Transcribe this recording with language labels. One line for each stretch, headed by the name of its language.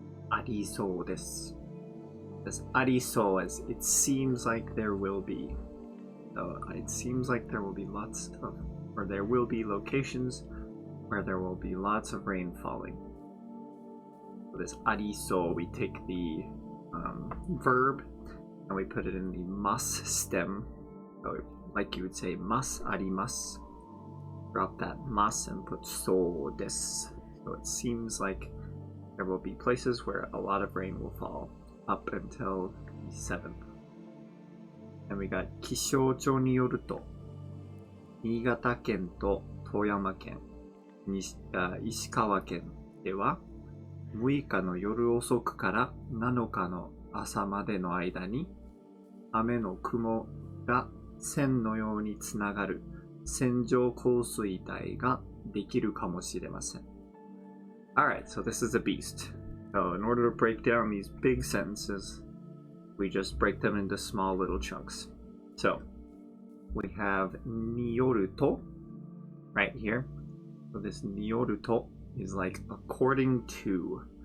English: ありそうです This ありそう as it seems like there will be So it seems like there will be lots of or there will be locations where there will be lots of rain falling So this ありそう we take the verb and we put it in the mas stem. So like you would say mas arimasu. Drop that mas and put so desu. So it seems like there will be places where a lot of rain will fall up until the 7th. And we got
Japanese: 気象庁によると新潟県と富山県、石川県では6日の夜遅くから7日の朝までの間に雨の雲が線のようにつながる線状降水帯ができるかもしれません。
English: Alright, so this is a beast. So in order to break down these big sentences, we just break them into small little chunks. So we have によると right here. So this によると is like according to.